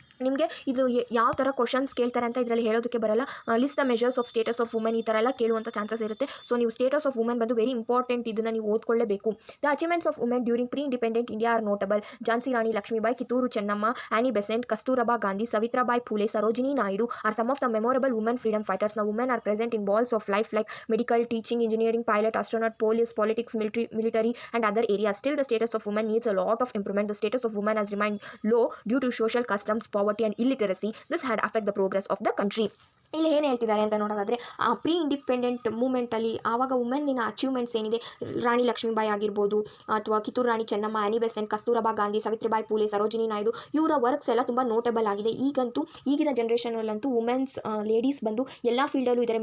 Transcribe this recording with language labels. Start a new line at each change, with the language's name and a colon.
Kannada: ನಿಮಗೆ ಇದು ಯಾವ ಥರ ಕ್ವಶನ್ಸ್ ಕೇಳ್ತಾರೆ ಅಂತ ಇದರಲ್ಲಿ ಹೇಳೋದಕ್ಕೆ ಬರಲ್ಲ.
English: list the measures of status of women
Kannada: ಈ ಥರ ಎಲ್ಲ ಕೇಳುವಂಥ ಚಾನ್ಸಸ್ ಇರುತ್ತೆ. ಸೊ ನೀವು ಸ್ಟೇಟಸ್ ಆಫ್ ವುಮೆನ್ ಬಂದು
English: very important,
Kannada: ಇದನ್ನು ನೀವು ಓದ್ಕೊಳ್ಳೇಬೇಕು.
English: The achievements of women during pre independent India are notable. Jhansi Rani Lakshmibai, Kittur Chennamma, Annie Besant, Kasturba Gandhi, Savitribai Phule, Sarojini Naidu are some of the memorable women freedom fighters. Now women are present in balls of life like medical, teaching, engineering, pilot, astronaut, police, politics, military and other areas. Still the status of women needs a lot of improvement. The status of women has remained low due to social customs, poverty and illiteracy. This had affect the progress of the country.
Kannada: ಇಲ್ಲಿ ಏನು ಹೇಳ್ತಿದ್ದಾರೆ ಅಂತ ನೋಡೋದಾದರೆ pre independent ಮೂಮೆಂಟಲ್ಲಿ ಆವಾಗ ವುಮೆನ್ನಿನ achievements ಏನಿದೆ, ರಾಣಿ ಲಕ್ಷ್ಮೀಬಾಯಿ ಆಗಿರ್ಬೋದು ಅಥವಾ ಕಿತ್ತೂರು ರಾಣಿ ಚೆನ್ನಮ್ಮ, ಆನಿ ಬೆಸೆಂಟ್, ಕಸ್ತೂರಬಾ ಗಾಂಧಿ, ಸಾವಿತ್ರಿಬಾಯಿ ಫುಲೆ, ಸರೋಜಿನಿ ನಾಯ್ಡು ಇವರ ವರ್ಕ್ಸ್ ಎಲ್ಲ ತುಂಬ ನೋಟಬಲ್ ಆಗಿದೆ. ಈಗಿನ ಜನ್ರೇಷನಲ್ಲಂತೂ ವುಮೆನ್ಸ್ ಲೇಡೀಸ್ ಬಂದು ಎಲ್ಲ ಫೀಲ್ಡಲ್ಲೂ ಇದ್ದಾರೆ.